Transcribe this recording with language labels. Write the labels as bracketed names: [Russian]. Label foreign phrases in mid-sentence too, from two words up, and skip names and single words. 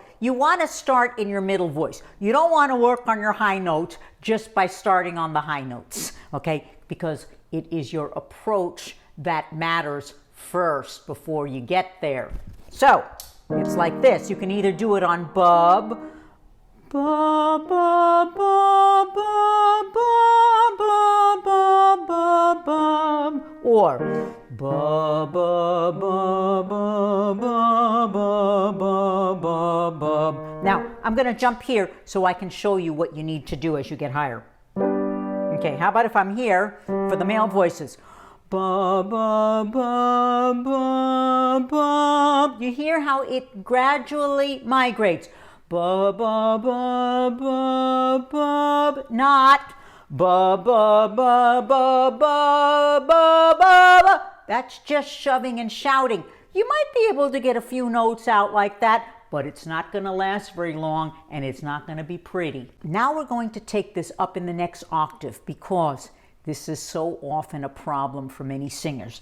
[English] You want to start in your middle voice. You don't want to work on your high notes just by starting on the high notes, okay? Because it is your approach that matters first before you get there. So it's like this. You can either do it on bub, ba ba ba ba ba ba ba ba ba, or ba ba ba ba ba ba ba ba ba. Now I'm going to jump here so I can show you what you need to do as you get higher. Okay, how about if I'm here for the male voices? Ba ba ba ba ba. You hear how it gradually migrates. Ba ba ba ba ba. Not ba ba ba ba ba ba ba. That's just shoving and shouting. You might be able to get a few notes out like that, but it's not going to last very long and it's not going to be pretty. Now we're going to take this up in the next octave because this is so often a problem for many singers.